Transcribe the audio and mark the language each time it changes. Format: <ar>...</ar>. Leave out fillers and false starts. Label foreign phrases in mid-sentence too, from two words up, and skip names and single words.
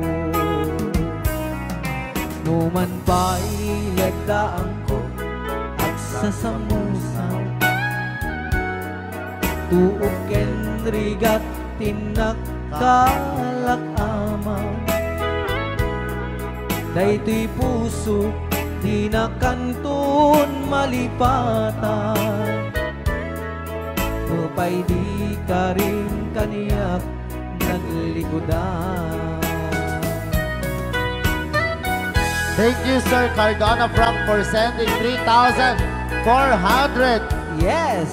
<ilo>Numan pa'y lagdaan ko at sasamusan, tuok ken rigat tinagkalakaman. Daytoy puso di na kanton malipatan, upay di ka rin kaniyak naglikodan.</ilo> <en>Thank you, Sir Cardona Frank, for sending 3,400 Yes!</en>